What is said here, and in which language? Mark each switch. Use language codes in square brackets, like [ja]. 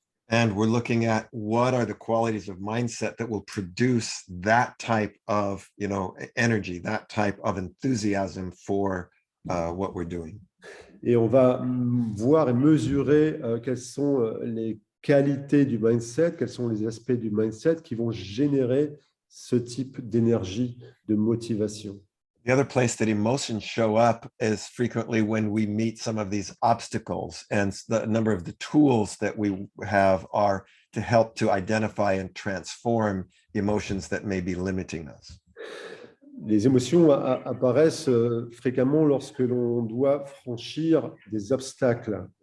[en] And we're looking at what are the qualities of mindset that will produce that type of, energy, that type of enthusiasm for what we're doing. [fr] Et on va voir et mesurer quelles sont les qualités du mindset, quels sont les aspects du mindset qui vont générer ce type d'énergie, de motivation. [en] The other place that emotions show up is frequently when we meet some of these obstacles, and the number of the tools that we have are to help to identify and transform emotions that may be limiting us. [fr] Les émotions apparaissent fréquemment lorsque l'on doit franchir des obstacles.